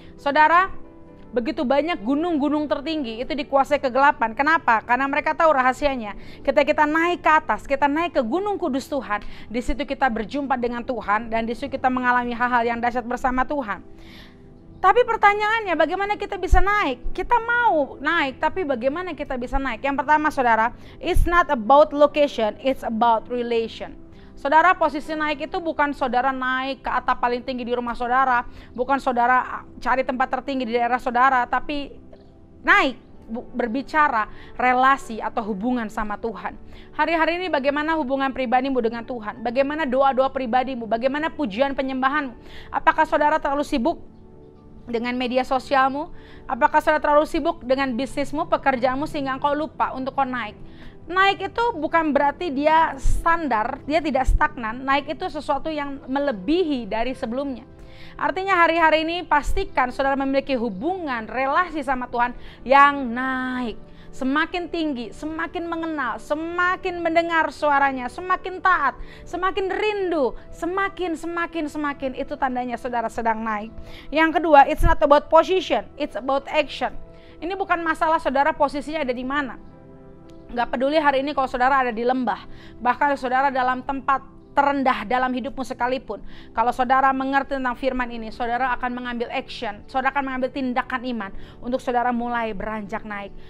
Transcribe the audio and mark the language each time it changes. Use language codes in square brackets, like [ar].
[id] Saudara, begitu banyak gunung-gunung tertinggi itu dikuasai kegelapan. Kenapa? Karena mereka tahu rahasianya. Ketika kita naik ke atas, kita naik ke gunung kudus Tuhan, di situ kita berjumpa dengan Tuhan dan di situ kita mengalami hal-hal yang dahsyat bersama Tuhan. Tapi pertanyaannya, bagaimana kita bisa naik? Kita mau naik, tapi bagaimana kita bisa naik? Yang pertama, saudara, [en] it's not about location, it's about relation. [id] Saudara, posisi naik itu bukan saudara naik ke atap paling tinggi di rumah saudara, bukan saudara cari tempat tertinggi di daerah saudara, tapi naik berbicara relasi atau hubungan sama Tuhan. Hari-hari ini bagaimana hubungan pribadimu dengan Tuhan? Bagaimana doa-doa pribadimu? Bagaimana pujian penyembahanmu? Apakah saudara terlalu sibuk dengan media sosialmu? Apakah saudara terlalu sibuk dengan bisnismu, pekerjaanmu sehingga engkau lupa untuk kau naik? Naik itu bukan berarti dia standar, dia tidak stagnan. Naik itu sesuatu yang melebihi dari sebelumnya. Artinya hari-hari ini pastikan saudara memiliki hubungan, relasi sama Tuhan yang naik. Semakin tinggi, semakin mengenal, semakin mendengar suaranya, semakin taat, semakin rindu, semakin itu tandanya saudara sedang naik. Yang kedua, [en] it's not about position, it's about action. [id] Ini bukan masalah saudara posisinya ada di mana. Gak peduli hari ini kalau saudara ada di lembah, bahkan saudara dalam tempat terendah dalam hidupmu sekalipun. Kalau saudara mengerti tentang firman ini, saudara akan mengambil action, saudara akan mengambil tindakan iman untuk saudara mulai beranjak naik.